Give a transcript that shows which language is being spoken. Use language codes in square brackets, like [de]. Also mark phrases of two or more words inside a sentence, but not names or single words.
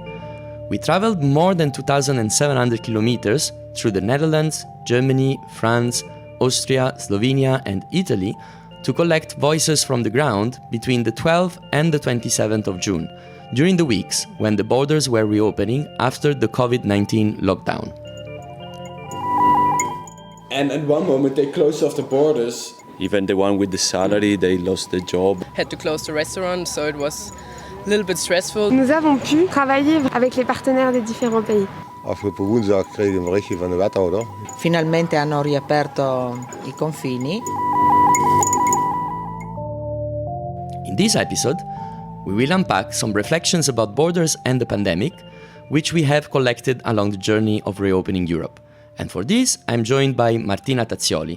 [en] We traveled more than 2,700 kilometers through the Netherlands, Germany, France, Austria, Slovenia, and Italy to collect voices from the ground between the 12th and the 27th of June, during the weeks when the borders were reopening after the COVID-19 lockdown. And at one moment they closed off the borders. Even the one with the salary, they lost their job. Had to close the restaurant, so it was a little bit stressful. [fr] Nous avons pu travailler avec les partenaires des différents pays. [nl] Afgelopen woensdag kregen we een berichtje van de wethouder. [it] Finalmente hanno riaperto I confini. [en] In this episode, we will unpack some reflections about borders and the pandemic, which we have collected along the journey of reopening Europe. And for this, I'm joined by Martina Tazzioli.